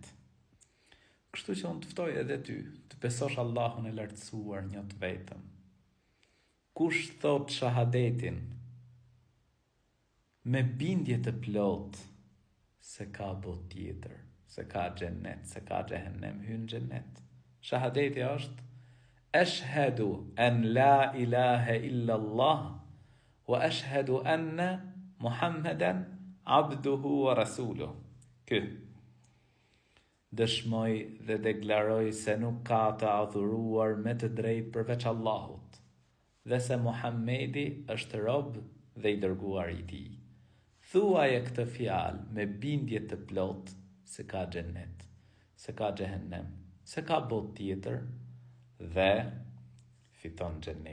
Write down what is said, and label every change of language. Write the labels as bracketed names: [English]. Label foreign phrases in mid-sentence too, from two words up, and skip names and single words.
[Albanian] Kështu që unë të ftoj edhe ty të besosh Allahun e lartësuar një të vetëm. Kush thot shahadetin me bindje të plot se ka botë tjetër, se ka xhennet, se ka xhehenem, hyn xhennet. [Arabic] Shahadeti është أشهد أن لا إله إلا الله وأشهد أن محمدا عبده ورسوله. [Albanian] Ky dëshmoj dhe deklaroj se nuk ka të adhuruar me të drejtë përveç Allahut, dhe se Muhammedi është rob dhe i dërguar i tij. Thuaje këtë fjalë me bindje të plot se ka xhennet, se ka xhehenem, se ka botë tjetër dhe fiton xhennetin.